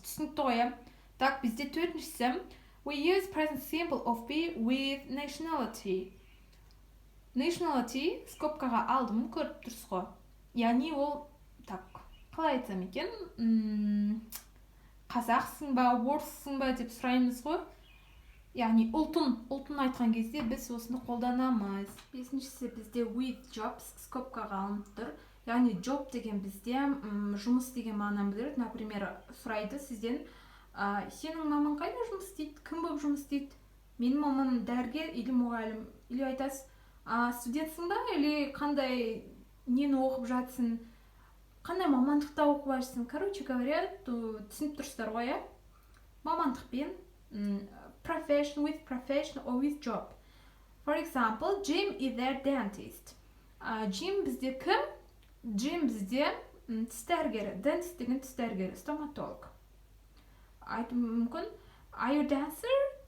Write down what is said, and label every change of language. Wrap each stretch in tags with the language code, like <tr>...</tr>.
<kk>Түсінікті ғой, иә?</kk> <en>Так,</en> <kk>бізде төртіншісі</kk> <en>we use present simple of be with nationality.</en> <kk>Nationality скобкаға алдым, көріп тұрсыз ғой. Яғни ол, так, қалай айтсам екен? Қазақсың ба, орыссың ба деп сұраймыз ғой. Яғни ұлтын айтқан кезде біз осыны қолданамыз. Бесіншісі бізде with jobs скобкаға алынып тұр. Яғни job деген бізде жұмыс деген мағынаны білдіреді. Например, сұрайды сізден Сенің мамаң қайда жұмыс істейді, кім болып жұмыс істейді? Менің мамам дәрігер или мұғалім. Или айтасыз, студентсің ба, или қандай нені оқып жатсың, қандай мамандықта оқып жатсың.</kk> <ru>Короче говоря,</ru> <kk>түсініп тұрсыздар ғой, иә? Мамандықпен,</kk> <en>profession, with profession or with job. For example, Jim is their dentist.</en> <kk>Jim бізде кім? Jim бізде тіс дәрігері. Dentist деген тіс дәрігері, стоматолог. Айту мүмкін,</kk> <en>are you dancer?</en>